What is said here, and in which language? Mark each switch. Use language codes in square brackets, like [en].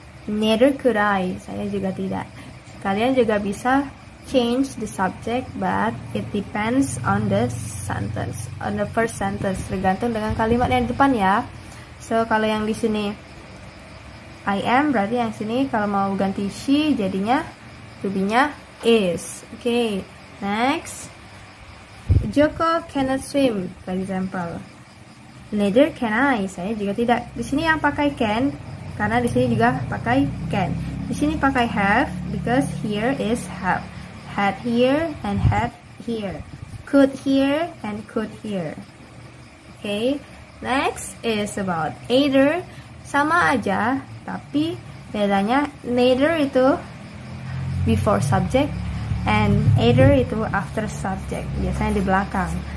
[en] Neither could I. [id] Saya juga tidak. Kalian juga bisa [en] change the subject, but it depends on the sentence, on the first sentence, [id] tergantung dengan kalimat yang di depan ya. So kalau yang di sini I am, berarti yang sini kalau mau ganti she jadinya to be-nya is. [en] Okay, next. Joko cannot swim, for example. Neither can I. [id] Saya juga tidak. Di sini yang pakai can karena di sini juga pakai can. Di sini pakai [en] have because here is have. Had here and had here. Could here and could here. Okay, next is about either. [id] Sama aja, tapi bedanya neither itu [en] before subject [id] and either itu [en] after subject. [id] Biasanya di belakang.